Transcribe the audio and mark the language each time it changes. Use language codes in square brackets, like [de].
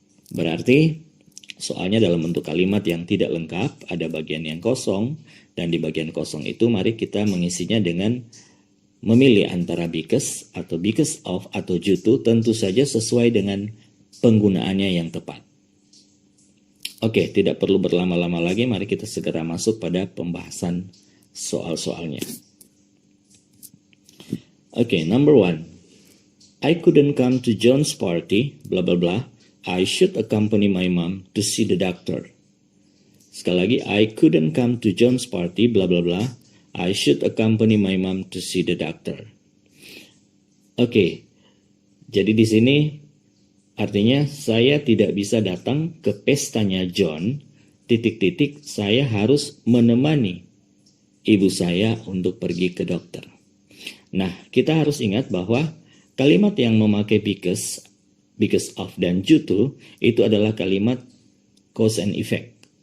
[id] Berarti soalnya dalam bentuk kalimat yang tidak lengkap, ada bagian yang kosong, dan di bagian kosong itu mari kita mengisinya dengan memilih antara because atau because of atau due to, tentu saja sesuai dengan penggunaannya yang tepat. Oke, tidak perlu berlama-lama lagi, mari kita segera masuk pada pembahasan soal-soalnya. [en] Oke, number 1. I couldn't come to John's party, blah blah blah. I should accompany my mom to see the doctor. [id] Sekali lagi, [en] I couldn't come to John's party, blah blah blah. I should accompany my mom to see the doctor. [id] Oke, jadi di sini artinya saya tidak bisa datang ke pestanya John, titik-titik, saya harus menemani ibu saya untuk pergi ke dokter. Nah, kita harus ingat bahwa kalimat yang memakai because of, dan due to itu adalah kalimat cause and effect.